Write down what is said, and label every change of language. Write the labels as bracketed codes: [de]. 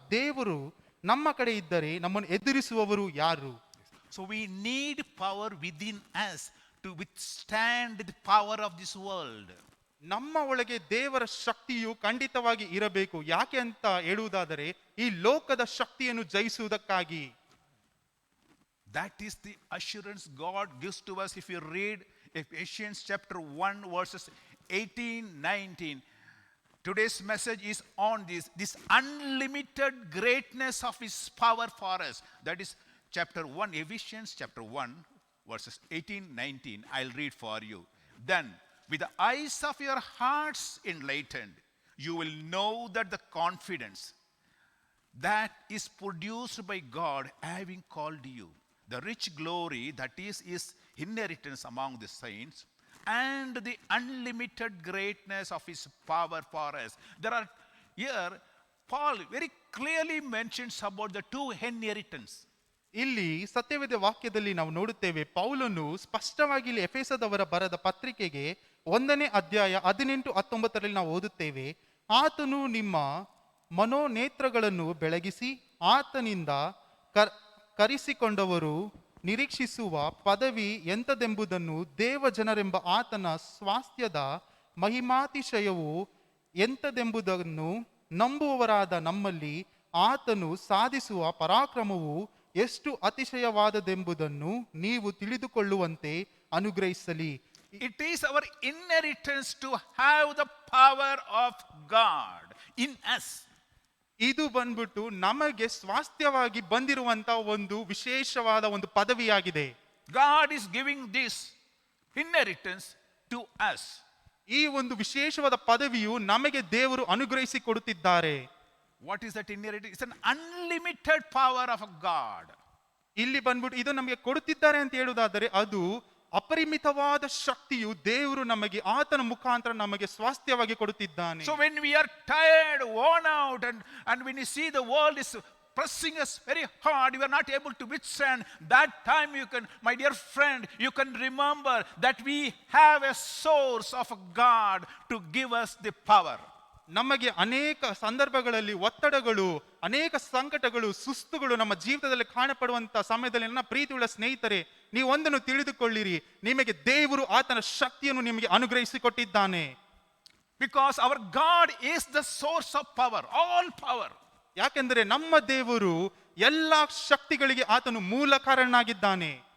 [kn] ದೇವರು ನಮ್ಮ ಕಡೆ ಇದ್ದರೆ ನಮ್ಮನ್ನು ಎದುರಿಸುವವರು ಯಾರು? [en] So we need power within us to withstand the power of this world. [kn] ನಮ್ಮ ಒಳಗೆ ದೇವರ ಶಕ್ತಿಯು ಖಂಡಿತವಾಗಿ ಇರಬೇಕು. ಯಾಕೆ ಅಂತ ಹೇಳುವುದಾದರೆ ಈ ಲೋಕದ ಶಕ್ತಿಯನ್ನು ಜಯಿಸುವುದಕ್ಕಾಗಿ. [en] That is the assurance God gives to us if you read Ephesians chapter 1 verses 18-19. Today's message is on this unlimited greatness of his power for us. That is chapter 1, Ephesians chapter 1 verses 18-19. I'll read for you. Then with the eyes of your hearts enlightened, you will know that the confidence that is produced by God having called you, the rich glory that is his inheritance among the saints, and the unlimited greatness of his power for us. There are here, Paul very clearly mentions about the two inheritance. [kn] ಇಲ್ಲಿ ಸತ್ಯವೇದ ವಾಕ್ಯದಲ್ಲಿ ನಾವು ನೋಡುತ್ತೇವೆ ಪೌಲನು ಸ್ಪಷ್ಟವಾಗಿ ಇಲ್ಲಿ ಎಫೆಸದವರ ಬರೆದ ಪತ್ರಿಕೆಗೆ 1ನೇ ಅಧ್ಯಾಯ 18-19ರಲ್ಲಿ ನಾವು ಓದುತ್ತೇವೆ, ಆತನು ನಿಮ್ಮ ಮನೋನೇತ್ರಗಳನ್ನು ಬೆಳಗಿಸಿ ಆತನಿಂದ ಕರೆಸಿಕೊಂಡವರು ನಿರೀಕ್ಷಿಸುವ ಪದವಿ ಎಂತದೆಂಬುದನ್ನು ದೇವಜನರೆಂಬ ಆತನ ಸ್ವಾಸ್ಥ್ಯದ ಮಹಿಮಾತಿಶಯವು ಎಂತದೆಂಬುದನ್ನು ನಂಬುವವರಾದ ನಮ್ಮಲ್ಲಿ ಆತನು ಸಾಧಿಸುವ ಪರಾಕ್ರಮವು ಎಷ್ಟು ಅತಿಶಯವಾದದೆಂಬುದನ್ನು ನೀವು ತಿಳಿದುಕೊಳ್ಳುವಂತೆ ಅನುಗ್ರಹಿಸಲಿ. [en] It is our inheritance to have the power of God in us. [kn] ಇದು ಬಂದ್ಬಿಟ್ಟು ನಮಗೆ ಸ್ವಾಸ್ಥ್ಯವಾಗಿ ಬಂದಿರುವಂತ ಒಂದು ವಿಶೇಷವಾದ ಒಂದು ಪದವಿಯಾಗಿದೆ. [en] God is giving this inheritance to us. [kn] ಈ ಒಂದು ವಿಶೇಷವಾದ ಪದವಿಯು ನಮಗೆ ದೇವರು ಅನುಗ್ರಹಿಸಿ ಕೊಡುತ್ತಿದ್ದಾರೆ. [en] What is that inheritance? It's an unlimited power of God. [kn] ಇಲ್ಲಿ ಬಂದ್ಬಿಟ್ಟು ಇದು ನಮಗೆ ಕೊಡುತ್ತಿದ್ದಾರೆ ಅಂತ ಹೇಳುವುದಾದರೆ ಅದು ಅಪರಿಮಿತವಾದ ಶಕ್ತಿಯು ದೇವರು ನಮಗೆ ಆತನ ಮುಖಾಂತರ ನಮಗೆ ಸ್ವಾಸ್ಥ್ಯವಾಗಿ ಕೊಡುತ್ತಿದ್ದಾನೆ. [en] So when we are tired, worn out, and when you see the world is pressing us very hard, you are not able to withstand, that time you can, my dear friend, you can remember that we have a source of God to give us the power. [kn] ನಮಗೆ ಅನೇಕ ಸಂದರ್ಭಗಳಲ್ಲಿ ಒತ್ತಡಗಳು, ಅನೇಕ ಸಂಕಟಗಳು, ಸುಸ್ತುಗಳು ನಮ್ಮ ಜೀವಿತದಲ್ಲಿ ಕಾಣಪಡುವಂತ ಸಮಯದಲ್ಲಿ ನನ್ನ ಪ್ರೀತಿಯುಳ್ಳ ಸ್ನೇಹಿತರೆ, ನೀವು ಒಂದನ್ನು ತಿಳಿದುಕೊಳ್ಳಿರಿ, ನಿಮಗೆ ದೇವರು ಆತನ ಶಕ್ತಿಯನ್ನು ನಿಮಗೆ ಅನುಗ್ರಹಿಸಿಕೊಟ್ಟಿದ್ದಾನೆ. [en] Because our God is the source of power, all power. [kn] ಯಾಕೆಂದರೆ ನಮ್ಮ ದೇವರು ಎಲ್ಲಾ ಶಕ್ತಿಗಳಿಗೆ ಆತನು ಮೂಲ ಕಾರಣನಾಗಿದ್ದಾನೆ.